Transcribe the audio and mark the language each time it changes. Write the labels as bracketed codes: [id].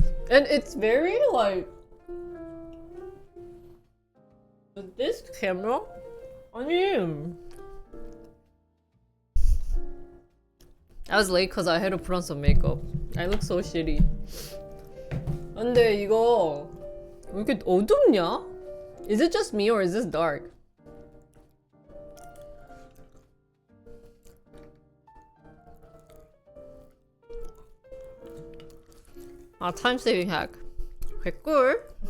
[en] And it's very like with this camera? 아니 I was late because I had to put on some makeup. I look so shitty. [ko] 근데 이거 왜 이렇게 어둡냐? [en] Is it just me or is this dark? 아, time saving hack. 개꿀.